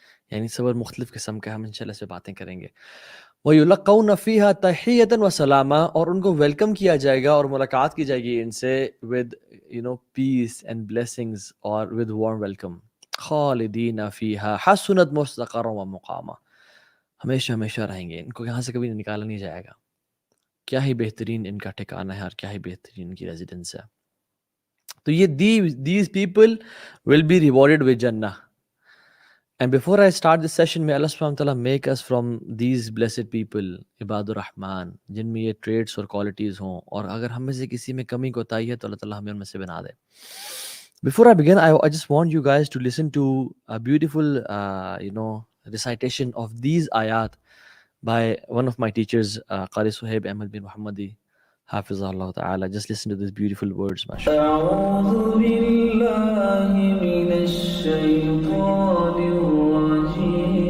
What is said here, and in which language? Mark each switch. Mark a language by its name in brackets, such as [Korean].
[Urdu] یعنی صبر مختلف قسم کا, ہم انشاءاللہ سے باتیں کریں گے. [Arabic] وَيُلَقَّوْنَ فِيهَا تَحِيَّةً وَسَلَامًا, [Urdu] اور ان کو ویلکم کیا جائے گا اور ملاقات کی جائے گی ان سے [English] with peace and blessings [Urdu] اور [English] with warm welcome. [Arabic] خالدین فیہا حسنت مستقرا ومقاما, [Urdu] ہمیشہ ہمیشہ رہیں گے, ان کو یہاں سے کبھی نکالا نہیں جائے گا. کیا ہی بہترین ان کا ٹھکانہ ہے اور کیا ہی بہترین ان کی ریزیڈنس ہے. تو یہ [English] these people will be rewarded with Jannah. And before I start this session, may Allah subhanahu wa ta'ala make us from these blessed people, عباد الرحمن, [Urdu] جن میں یہ [English] traits اور qualities ہوں, [Urdu] اور اگر ہم میں سے کسی میں کمی کوتاہی ہے تو اللہ تعالیٰ ہمیں ان میں سے بنا دے. [English] Before I begin, I just want you guys to listen to a beautiful, recitation of these ayat by one of my teachers, Qari Suhaib Ahmed bin Muhammadi, Hafizah Allah Ta'ala. Just listen to these beautiful words, mashallah. [Arabic] أعوذ بالله من الشيطان الرجيم.